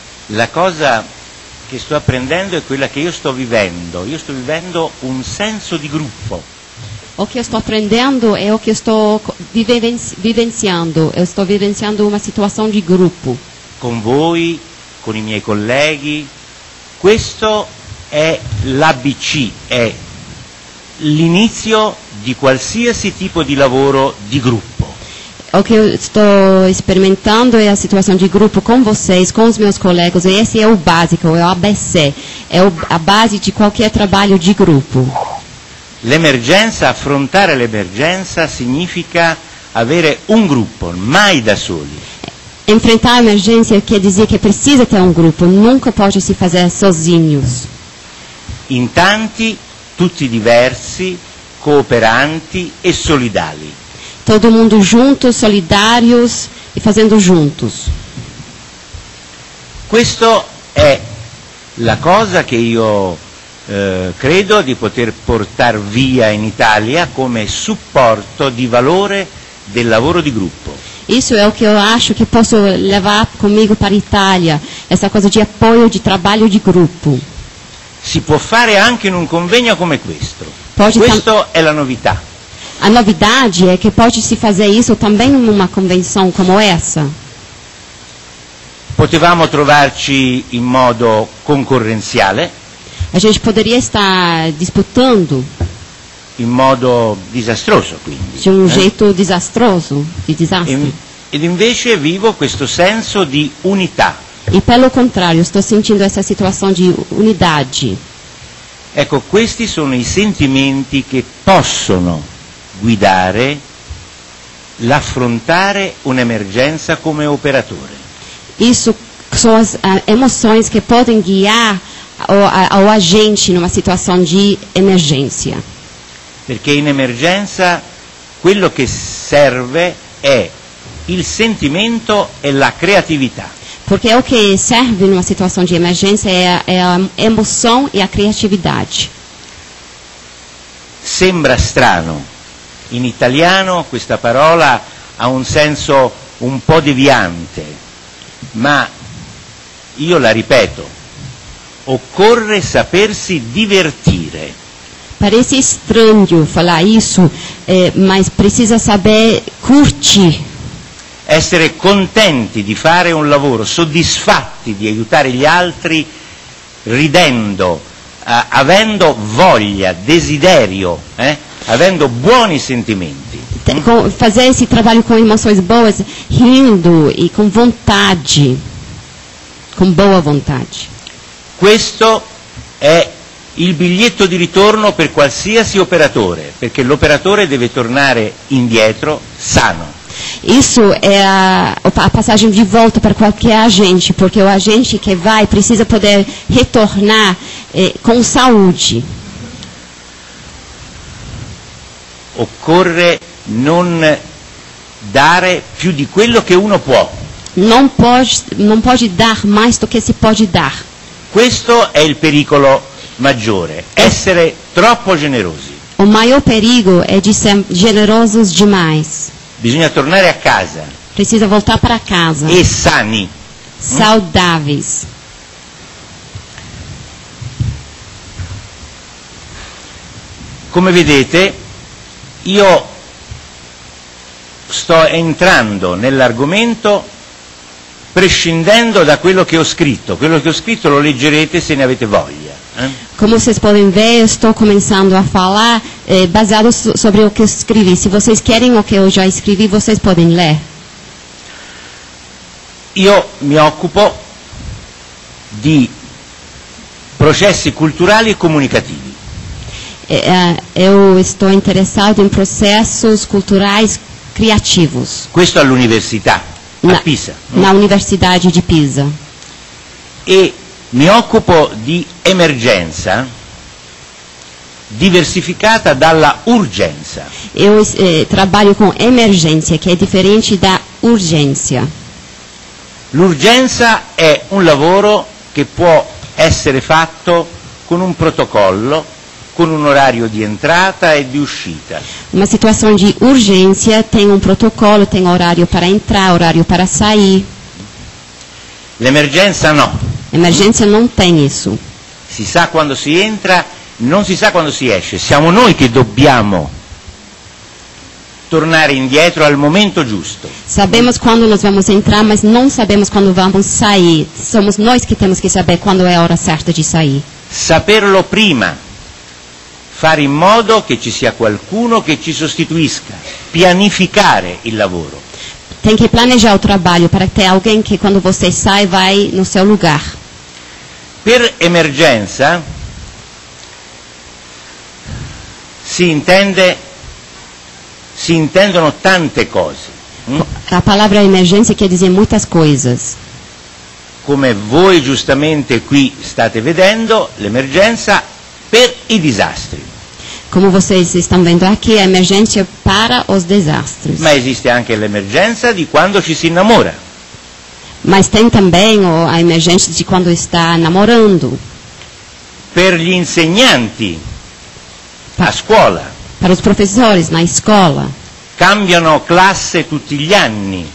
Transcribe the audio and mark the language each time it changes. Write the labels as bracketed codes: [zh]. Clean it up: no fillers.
[it] La cosa che sto apprendendo è quella che io sto vivendo un senso di gruppo. [pt] O que eu estou aprendendo é o que eu estou vivenciando. Eu estou vivenciando uma situação de grupo. [it] Con voi, con i miei colleghi, questo è l'ABC, è l'inizio di qualsiasi tipo di lavoro di gruppo. [pt] O que eu estou experimentando é a situação de grupo com vocês, com os meus colegas. E esse é o básico, é o ABC. É a base de qualquer trabalho de grupo. [it] L'emergenza, affrontare l'emergenza significa avere un gruppo, mai da soli. [pt] Enfrentar a emergência quer dizer que precisa ter um grupo, nunca pode se fazer sozinhos. [it] In tanti, tutti diversi, cooperanti e solidali. [pt] Todo mundo juntos, solidários e fazendo juntos. [it] Questo è la cosa che io credo di poter portar via in Italia come supporto di valore del lavoro di gruppo. [pt] Isso é o que eu acho que posso levar comigo para a Itália, essa coisa de apoio de trabalho de grupo. [it] Si può fare anche in un convegno come questo. [pt] Pode [it] Questo è la novità. [pt] A novidade é que pode se fazer isso também numa convenção como essa. [it] Potevamo trovarci in modo concorrenziale, [pt] A gente poderia estar disputando [it] in modo disastroso quindi. [pt] de jeito desastroso, de desastre. [it] Ed invece vivo questo senso di unità. [pt] E pelo contrário, estou sentindo essa situação de unidade. [it] Ecco, questi sono i sentimenti che possono guidare l'affrontare un'emergenza come operatore. [pt] Isso são as emoções que podem guiar ao agente numa situação de emergência. [it] Perché in emergenza quello che serve è il sentimento e la creatività. [pt] Porque o que serve numa situação de emergência é a emoção e a criatividade. [it] Sembra strano, in italiano questa parola ha un senso un po' deviante, ma io la ripeto, occorre sapersi divertire. [pt] Parece estranho falar isso, mas precisa saber curtir. [it] Essere contenti di fare un lavoro, soddisfatti di aiutare gli altri, ridendo, avendo voglia, desiderio, avendo buoni sentimenti. [pt] Fazer esse trabalho com emoções boas, rindo e com vontade, com boa vontade. [it] Questo è il biglietto di ritorno per qualsiasi operatore, perché l'operatore deve tornare indietro sano. [pt] Isso é a passagem de volta para qualquer agente, porque o agente que vai precisa poder retornar com saúde. [it] Occorre non dare più di quello che uno può. [pt] Não pode dar mais do que se pode dar. [it] Questo è il pericolo maggiore, essere troppo generosi. [pt] O maior perigo é de ser generosos demais. [it] Bisogna tornare a casa. [pt] Precisa voltar para casa. [it] E sani. [pt] Saudáveis. [it] Come vedete, io sto entrando nell'argomento prescindendo da quello che ho scritto. Quello che ho scritto lo leggerete se ne avete voglia. [pt] Como vocês podem ver, eu estou começando a falar baseado sobre o que eu escrevi. Se vocês querem o que eu já escrevi, vocês podem ler. [it] Io mi occupo di processi culturali e comunicativi. [pt] Eu estou interessado em processos culturais criativos. [it] Questo all'università, a Pisa. [pt] Na Universidade de Pisa. [it] E mi occupo di emergenza diversificata dalla urgenza. [pt] Eu trabalho com emergência, que é diferente da urgência. [it] L'urgenza è un lavoro che può essere fatto con un protocollo, con un orario di entrata e di uscita. [pt] Uma situação de urgência tem um protocolo, tem horário para entrar, horário para sair. [it] L'emergenza no. [pt] Emergência não tem isso. [it] Si sa quando si entra, non si sa quando si esce. Siamo noi che dobbiamo tornare indietro al momento giusto. [pt] Sabemos quando nós vamos entrar, mas não sabemos quando vamos sair. Somos nós que temos que saber quando é a hora certa de sair. [it] Saperlo prima, fare in modo che ci sia qualcuno che ci sostituisca, pianificare il lavoro. [pt] Tem que planejar o trabalho para ter alguém que quando você sai vai no seu lugar. [it] Per emergenza si intendono tante cose. [pt] A palavra emergência quer dizer muitas coisas. [it] Come voi giustamente qui state vedendo, l'emergenza per i disastri. [pt] Como vocês estão vendo aqui, a emergência para os desastres. [it] Ma esiste anche l'emergenza di quando ci si innamora. [pt] Mas tem também a emergência de quando está namorando. [it] Per gli insegnanti a scuola. [pt] Para os professores na escola. [it] Cambiano classe tutti gli anni.